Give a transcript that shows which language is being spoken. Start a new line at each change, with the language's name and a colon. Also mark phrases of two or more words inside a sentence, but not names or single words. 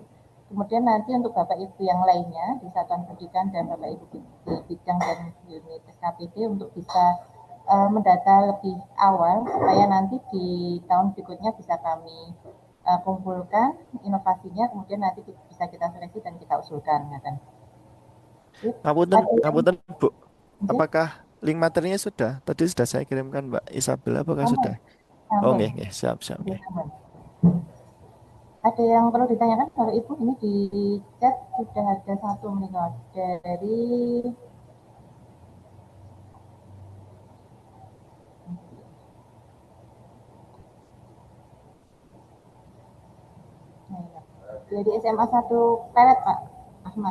Indonesian: Kemudian nanti untuk Bapak Ibu yang lainnya di Satuan Pendidikan dan Bapak Ibu di bidang dan unit SKPD untuk bisa mendata lebih awal supaya nanti di tahun berikutnya bisa kami kumpulkan inovasinya, kemudian nanti bisa kita seleksi dan kita usulkan. Ya kan? Ngapunten Bu, apakah link materinya sudah? Tadi sudah saya kirimkan Mbak Isabel, apakah sudah?
Javanese: Oh, nggih, siap, nggih.
Indonesian: Ada yang perlu ditanyakan kalau Ibu? Ini di chat sudah ada satu meninggal dari SMA 1 Pelet Pak Ahmad.